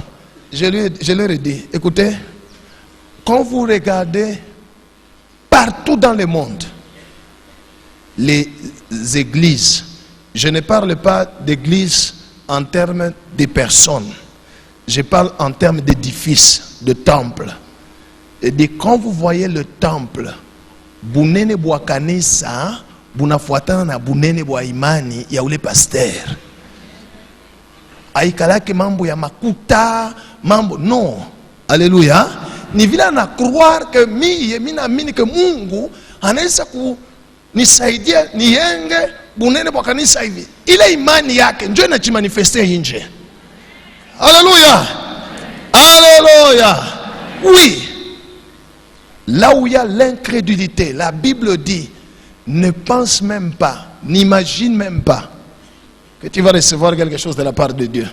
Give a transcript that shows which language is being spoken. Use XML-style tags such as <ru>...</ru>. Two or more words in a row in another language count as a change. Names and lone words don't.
<fr>Je leur ai dit, écoutez, quand vous regardez partout dans le monde, les églises, je ne parle pas d'église en termes de personnes, je parle en termes d'édifices, de temples. Et de quand vous voyez le temple,</fr> <sw>bunene bwa kanisa, bunafuatana na bunene bwa imani ya ule pasteur. Aikalake mambo ya makuta, mambo, non. Alléluia. Ni vile na</sw> <fr>croire que</fr> <sw>mimi naamini que Mungu anaweza kunisaidia nienge bunene bwa kanisa hivi. Ile imani yake ndio inajimanifestea nje.</sw> <fr>Alléluia. Alléluia. Oui. Là où il y a l'incrédulité, la Bible dit, ne pense même pas, n'imagine même pas que tu vas recevoir quelque chose de la part de Dieu.</fr>